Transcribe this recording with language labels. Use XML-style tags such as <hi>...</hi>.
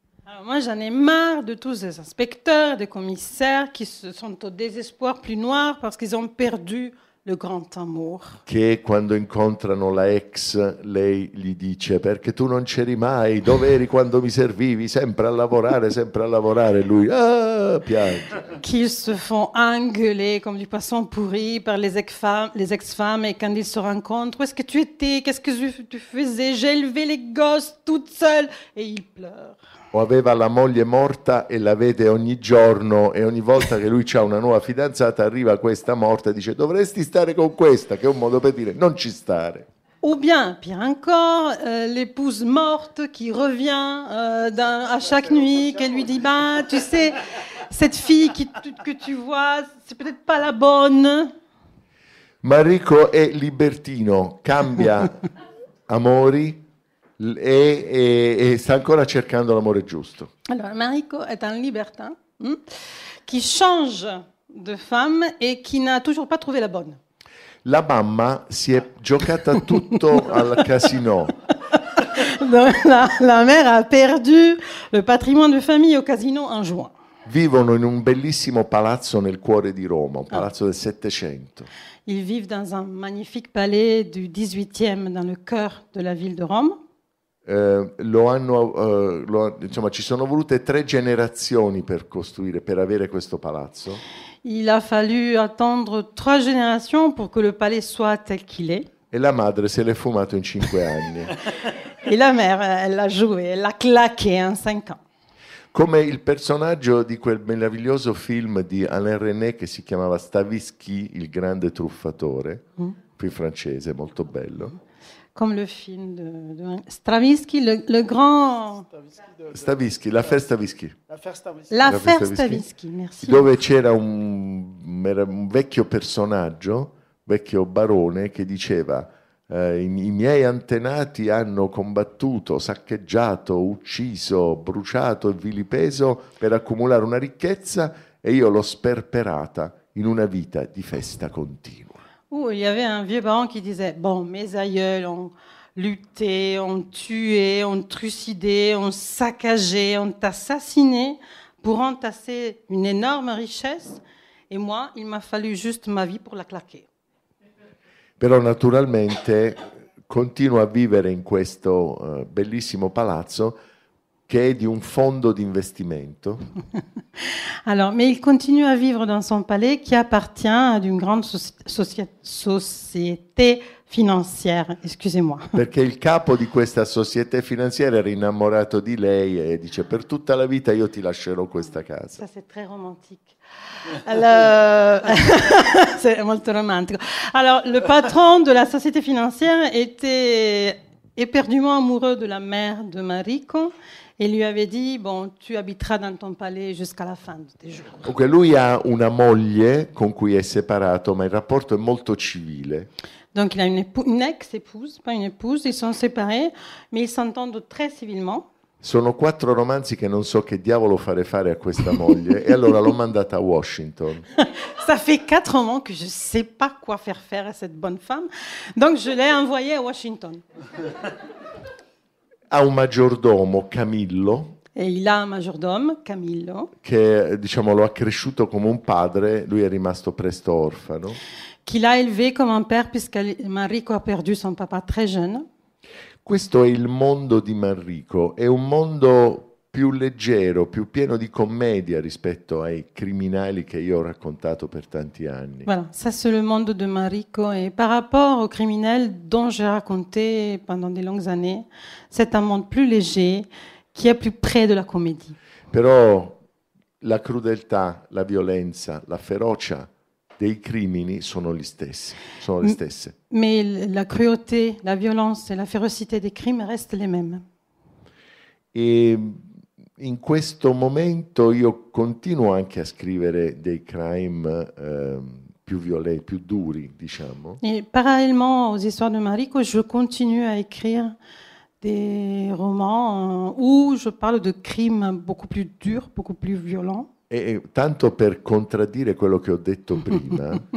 <fr>Alors moi, j'en ai marre de tous ces inspecteurs, des commissaires qui sont au désespoir plus noir parce qu'ils ont perdu le grand amour.</fr> <it>Che quando incontrano la ex, lei gli dice: perché tu non c'eri mai, dove eri quando mi servivi, sempre a lavorare, lui piange.</it> <fr>Qu'ils se font engueuler comme du poisson pourri par les ex-femmes et quand ils se rencontrent, où est-ce que tu étais, qu'est-ce que tu faisais, j'ai élevé les gosses toute seule, et ils pleurent.</fr> <it>O aveva la moglie morta e la vede ogni giorno e ogni volta che lui ha una nuova fidanzata arriva questa morta e dice: dovresti stare con questa, che è un modo per dire non ci stare.</it> <fr>Ou bien, pire encore, l'épouse morte qui revient à chaque nuit, qu'elle lui dit, bah, tu sais, cette fille que tu vois, c'est peut-être pas la bonne.</fr> <it>Manrico è libertino, cambia amori e sta ancora cercando l'amore giusto.</it> <fr>Alors, Manrico est un libertin qui change de femme et qui n'a toujours pas trouvé la bonne.</fr> <it>La mamma si è giocata tutto al casino.</it> <fr>Donc, la mère a perdu le patrimoine de famille au casino en juin.</fr> <it>Vivono in un bellissimo palazzo nel cuore di Roma, un palazzo del Settecento.</it> <fr>Ils vivent dans un magnifique palais du 18e dans le cœur de la ville de Rome.</fr> <it>Insomma, ci sono volute 3 generazioni per avere questo palazzo.</it> <fr>Il a fallu attendre 3 générations pour que le palais soit tel qu'il est.</fr> <it>E la madre se l'è fumato in 5 anni.</it> <fr>Et la mère, elle l'a joué, elle l'a claqué en 5 ans.</fr> <it>Come il personaggio di quel meraviglioso film di Alain René che si chiamava Stavisky, il grande truffatore, film francese, molto bello.</it> <fr>Comme le film de Stravinsky, le grand... Stavisky, l'affaire Stavisky. L'affaire Stavisky, merci.</fr> <it>Dove c'era un vecchio personaggio, vecchio barone, che diceva i miei antenati hanno combattuto, saccheggiato, ucciso, bruciato e vilipeso per accumulare una ricchezza e io l'ho sperperata in una vita di festa continua.</it> <fr>Il y avait un vieux baron qui disait, bon, mes aïeuls ont lutté, ont tué, ont trucidé, ont saccagé, ont assassiné pour entasser une énorme richesse. Et moi, il m'a fallu juste ma vie pour la claquer.</fr> <it>Però naturalmente continua a vivere in questo bellissimo palazzo che è di un fondo di investimento.</it> <fr>Alors, mais il continue à vivre dans son palais qui appartient à une grande société financière. Excusez-moi.</fr> <it>Perché il capo di questa società finanziaria era innamorato di lei e dice per tutta la vita io ti lascerò questa casa.</it> <fr>Ça, c'est très romantique. Alors,</fr> <it>c'est molto romantico.</it> <fr>Alors, le patron de la société financière était éperdument amoureux de la mère de Mariko et lui avait dit, bon, tu habiteras dans ton palais jusqu'à la fin de tes jours.</fr> <it>Comunque lui ha una moglie con cui è separato, ma il rapporto è molto civile.</it> <fr>Donc, il a une ex-épouse, pas une épouse, ils sont séparés, mais ils s'entendent très civilement.</fr> <it>Sono 4 romanzi che non so che diavolo fare a questa moglie e allora l'ho mandata a Washington.</it> <fr>Ça fait 4 romans que je ne sais pas quoi faire à cette bonne femme. Donc, je l'ai envoyée à Washington.</fr> <it>Ha un maggiordomo, Camillo,</it> <fr>Et il a un majordome, Camillo,</fr> <it>che diciamo lo ha cresciuto come un padre, lui è rimasto presto orfano.</it> <fr>qu'il a élevé comme un père puisque Mariko a perdu son papa très jeune.</fr> <it>Questo è il mondo di Manrico, è un mondo più leggero, più pieno di commedia rispetto ai criminali che io ho raccontato per tanti anni.</it> <fr>Voilà, ça c'est le monde de Mariko. Et par rapport aux criminels dont j'ai raconté pendant des longues années, c'est un monde plus léger qui est plus près de la comédie.</fr> <it>Però la crudeltà, la violenza, la ferocia dei crimini sono le stesse.</it> <fr>Mais la cruauté, la violence et la férocité des crimes restent les mêmes.</fr> <it>E in questo momento io continuo anche a scrivere dei crime più violenti, più duri, diciamo.</it> <fr>Et parallèlement aux histoires de Mariko, je continue à écrire des romans où je parle de crimes beaucoup plus durs, beaucoup plus violents.</fr> <it>E tanto per contraddire quello che ho detto prima,</it>